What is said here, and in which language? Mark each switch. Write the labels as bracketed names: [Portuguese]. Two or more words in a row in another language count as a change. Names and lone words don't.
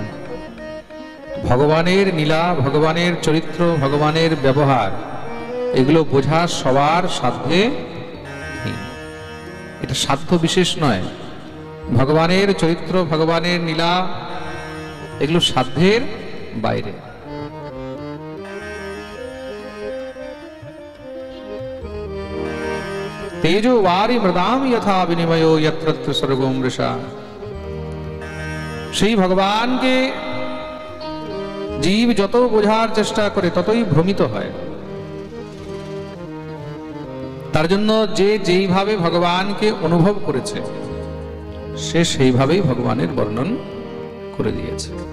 [Bangla] ভগবানের লীলা, ভগবানের চরিত্র, ভগবানের ব্যবহার, এগুলো বোঝা সবার সাধ্যে নেই। এটা সাধ্য বিশেষ নয়। ভগবানের চরিত্র, ভগবানের লীলা, এগুলো সাধ্যের বাইরে। [Sanskrit] तेजो वारी मृदाम यथा विनिमयो यत्र सर्गो मृषा। [Bangla] সেই ভগবানকে জীব যত বোঝার চেষ্টা করে ততই ভ্রমিত হয়। তার জন্য যে যেইভাবে ভগবানকে অনুভব করেছে সে সেইভাবেই ভগবানের বর্ণন করে দিয়েছে।